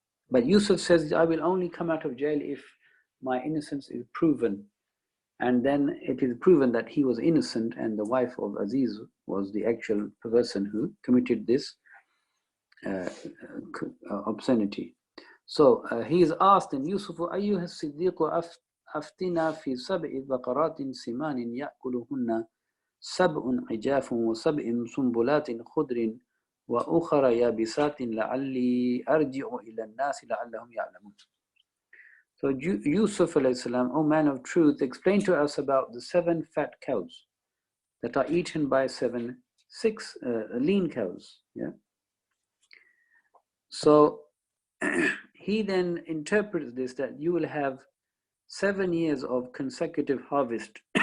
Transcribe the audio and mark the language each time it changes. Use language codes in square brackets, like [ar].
[en] But Yusuf says, I will only come out of jail if my innocence is proven. And then it is proven that he was innocent and the wife of Aziz was the actual person who committed this obscenity. So he is asked, and Yusuf, [ar] أيها الصديق أفتنا في سبع بقرات سمان يأكلهن سبع عجاف وسبع سنبلات خضر وأخرى يابسات لعلي أرجع إلى الناس لعلهم يعلمون. [en] So Yusuf alayhi salam, O man of truth, explain to us about the 7 fat cows that are eaten by 6 lean cows. Yeah. So he then interprets this that you will have 7 years of consecutive harvest.